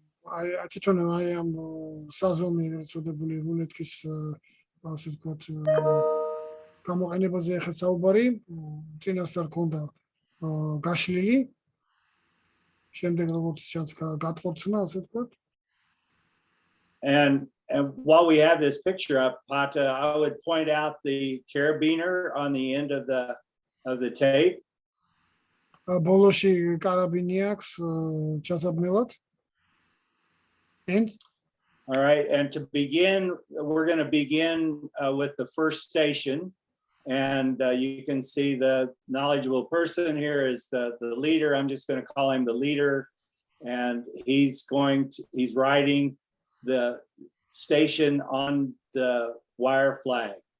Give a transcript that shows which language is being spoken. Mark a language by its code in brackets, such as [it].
[ka] I თვითონ აი ამ საზომი წოდებული რულეტკის, ასე ვთქვათ, გამოყენებაზე ახლა საუბარი, წინასწარ ქონდა გაშლილი, შემდეგ როგორც ჩანს გატყორცნა, ასე ვთქვათ. [en] And while we have this picture up, Pata, I would point out the carabiner on the end of the tape. [ka] ბოლოში კარაბინი აქვს ჩასაბმელად. [en] And? All right, and to begin, we're going to begin with the first station. And you can see the knowledgeable person here is the leader. I'm just going to call him the leader. And he's writing the station on the wire flags.